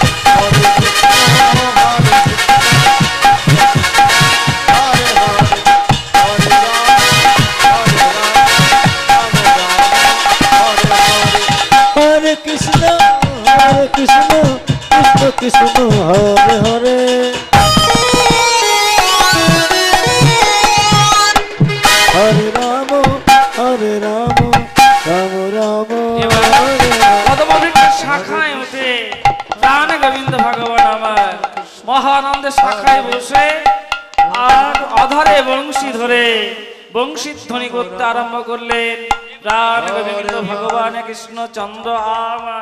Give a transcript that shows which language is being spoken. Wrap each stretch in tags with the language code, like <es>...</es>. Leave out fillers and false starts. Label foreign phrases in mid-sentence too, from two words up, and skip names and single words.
<sa>Hare Krishna, Hare Krishna, Krishna Krishna, Hare Hare. Hare Rama, Hare Rama, Rama Rama, Hare Hare.</sa> <bn>পদ্মবৃক্ষের শাখায় উঠে প্রাণ গোবিন্দ ভগবান আমার মহানন্দে শাখায় বসে আর অধরে বংশী ধরে বংশী ধ্বনি করতে আরম্ভ করলেন প্রাণ গোবিন্দ ভগবান কৃষ্ণচন্দ্র আমার।</bn>